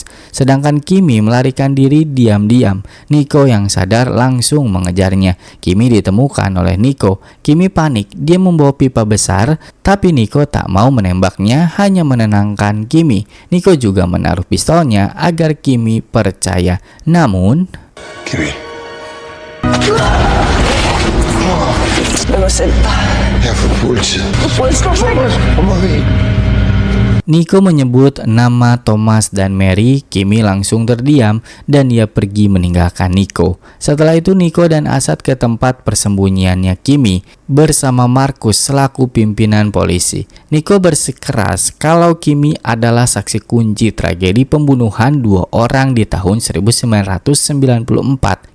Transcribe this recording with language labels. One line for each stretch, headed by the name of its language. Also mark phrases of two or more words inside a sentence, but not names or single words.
Indonesian: Sedangkan Kimi melarikan diri diam-diam. Nico yang sadar langsung mengejarnya. Kimi ditemukan oleh Nico. Kimi panik, dia membawa pipa besar, tapi Nico tak mau menembaknya, hanya menenangkan Kimi. Nico juga menaruh pistolnya agar Kimi percaya. Namun, Kimi.
Danish: Jeg er fra politiet.
Indonesian: Nico menyebut nama Thomas dan Mary. Kimi langsung terdiam dan ia pergi meninggalkan Nico. Setelah itu Nico dan Asad ke tempat persembunyiannya Kimi bersama Markus selaku pimpinan polisi. Nico bersikeras kalau Kimi adalah saksi kunci tragedi pembunuhan 2 orang di tahun 1994.